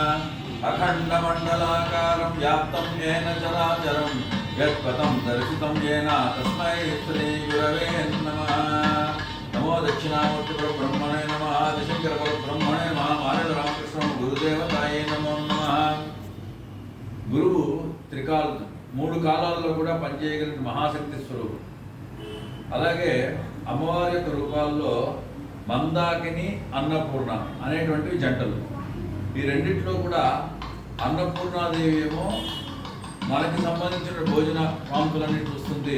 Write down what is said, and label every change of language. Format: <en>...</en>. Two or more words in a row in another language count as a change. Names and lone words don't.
<sa>अखण्डमण्डलाकारं व्याप्तं येन चराचरं यत्पदं दर्शितं येन तस्मै श्रीगुरवे नमः। नमो दक्षिणामूर्तिपरब्रह्मणे नमः। आदिशंकरपरब्रह्मणे नमः। मानवरामकृष्ण गुरुदेवताये नमो नमः।</sa> <te>గురువు త్రికాలు మూడు కాలాల్లో కూడా పనిచేయగలిగిన మహాశక్తి స్వరూపం. అలాగే అమ్మవారి యొక్క రూపాల్లో మందాకిని అన్నపూర్ణ అనేటువంటివి జంటలు. ఈ రెండిట్లో కూడా అన్నపూర్ణాదేవి ఏమో మనకి సంబంధించిన భోజన ప్రాంతులన్నీ చూస్తుంది.</te>